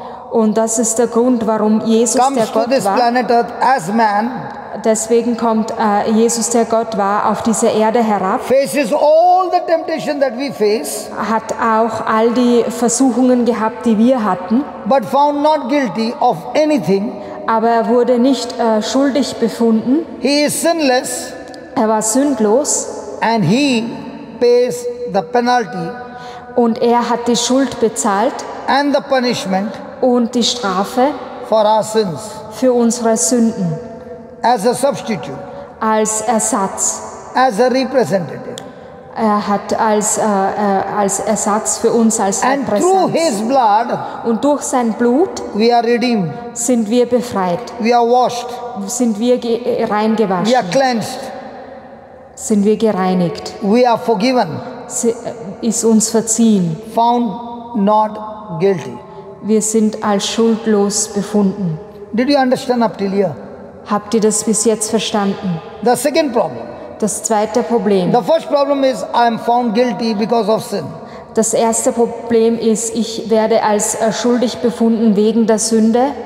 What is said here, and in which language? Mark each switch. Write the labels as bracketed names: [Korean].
[German] Und das ist der Grund, warum Jesus der [English] comes to [German] Gott [English] this [German] war. [English] planet Earth as man, [German] Deswegen kommt Jesus, der Gott war, auf diese Erde herab, [English] faces all the temptation that we face, [German] hat auch all die Versuchungen gehabt, die wir hatten, [English] but found not guilty of anything. [German] aber er wurde nicht schuldig befunden. [English] He is sinless [German] Er war sündlos [English] and he pays the penalty [German] und er hat die Schuld bezahlt [English] and the punishment [German] und die Strafe [English] for our sins [German] für unsere Sünden [English] as a substitute, [German] als Ersatz. [English] as a representative. [German] Er hat als Ersatz für uns als [English] And through [German] Repräsentant. [English] his blood, [German] Und durch sein Blut [English] we are redeemed, [German] sind wir befreit, [English] we are washed, [German] sind wir reingewaschen, [English] we are cleansed, [German] sind wir gereinigt, [English] we are forgiven, [German] ist uns verziehen. [English] found not guilty. [German] Wir sind als schuldlos befunden. [English] Did you understand up till here? [German] Habt ihr das bis jetzt verstanden? [English] The second problem. [German] Das zweite Problem. [English] The first problem is I am found guilty because of sin. [German] Das erste Problem ist, ich werde als schuldig befunden wegen der Sünde.